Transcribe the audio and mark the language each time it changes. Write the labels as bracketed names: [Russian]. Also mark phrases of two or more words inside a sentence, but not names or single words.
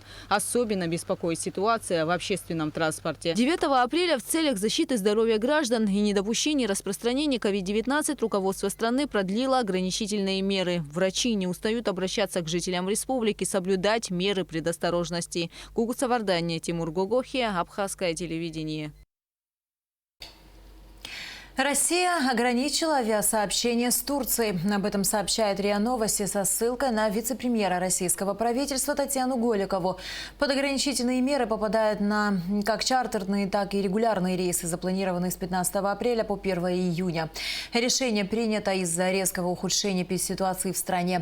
[Russian] Особенно беспокоит ситуация в общественном транспорте. 9 апреля в целях защиты здоровья граждан и недопущения распространения COVID-19 руководство страны продлило ограничительные меры. Врачи не устают обращаться к жителям республики, соблюдать меры предосторожности. Гугуца Вардания, Тимур Гогохия, Абхазское телевидение. Россия ограничила авиасообщение с Турцией. Об этом сообщает РИА Новости со ссылкой на вице-премьера российского правительства Татьяну Голикову. Под ограничительные меры попадают на как чартерные, так и регулярные рейсы, запланированные с 15 апреля по 1 июня. Решение принято из-за резкого ухудшения ситуации в стране.